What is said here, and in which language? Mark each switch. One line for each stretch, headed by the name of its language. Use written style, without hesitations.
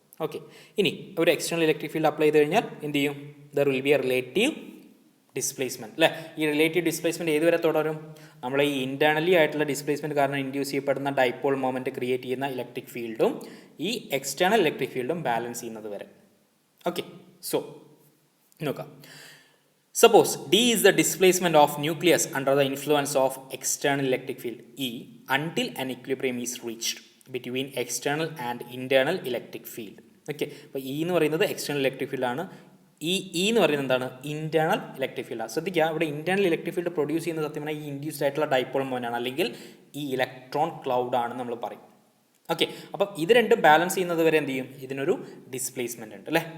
Malayalam: Okay, ഇനി ഒരു external electric field apply ചെയ്ത് കഴിഞ്ഞാൽ എന്ത് ചെയ്യും?
English: there will be a relative displacement
Malayalam: അല്ലേ. ഈ റിലേറ്റീവ് ഡിസ്പ്ലേസ്മെൻറ്റ് ഏതുവരെ തുടരും? നമ്മൾ ഈ ഇൻറ്റേർണലി ആയിട്ടുള്ള ഡിസ്പ്ലേസ്മെൻറ്റ് കാരണം ഇൻഡ്യൂസ് ചെയ്യപ്പെടുന്ന ഡൈപോൾ മൊമെൻറ്റ് ക്രിയേറ്റ് ചെയ്യുന്ന ഇലക്ട്രിക് ഫീൽഡും ഈ എക്സ്റ്റേണൽ ഇലക്ട്രിക് ഫീൽഡും ബാലൻസ് ചെയ്യുന്നത് വരെ. ഓക്കെ, സോ നോക്കാം.
English: Suppose D is the displacement of nucleus under the influence of external electric field E until an equilibrium is reached between external and internal electric field.
Malayalam: Okay, അപ്പോൾ E എന്ന് പറയുന്നത് external electric ഫീൽഡാണ്. E എന്ന് പറയുന്നത് എന്താണ്? Internal electric ഫീൽഡാണ്. ശ്രദ്ധിക്കുക, ഇവിടെ ഇൻറ്റേർണൽ ഇലക്ട്രിക് ഫീൽഡ് പ്രൊഡ്യൂസ് ചെയ്യുന്ന സത്യം പറഞ്ഞാൽ ഈ ഇൻഡ്യൂസ്ഡ് ആയിട്ടുള്ള ഡൈപോൾ മൊമെൻ്റ് ആണ്, അല്ലെങ്കിൽ ഈ ഇലക്ട്രോൺ ക്ലൗഡ് ആണ് നമ്മൾ പറയും. ഓക്കെ, അപ്പം ഇത് രണ്ടും ബാലൻസ് ചെയ്യുന്നത് വരെ എന്ത് ചെയ്യും? ഇതിനൊരു ഡിസ്പ്ലേസ്മെൻ്റ് ഉണ്ട് അല്ലേ.